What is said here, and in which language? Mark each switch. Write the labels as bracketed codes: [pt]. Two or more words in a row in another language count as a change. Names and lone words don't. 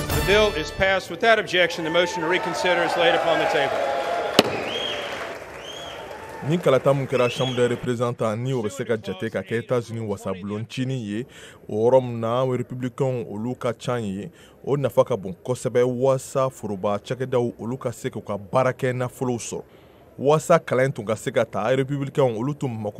[en] bill is passed. With that objection, the motion to reconsider is laid upon the table. [bm] Ni kalata mun kɛra [fr] chambre des représentants [bm] ni o bɛ se ka jate ka kɛ États-Unis wasabuloncini ye o yɔrɔ min na républicains olu ka ca ye o nafa ka bon kosɛbɛ wasa foroba cakɛdaw olu ka se k'u ka baara kɛ nafolow sɔrɔ wasa kalan tun ka se ka ta républicains olu tun mako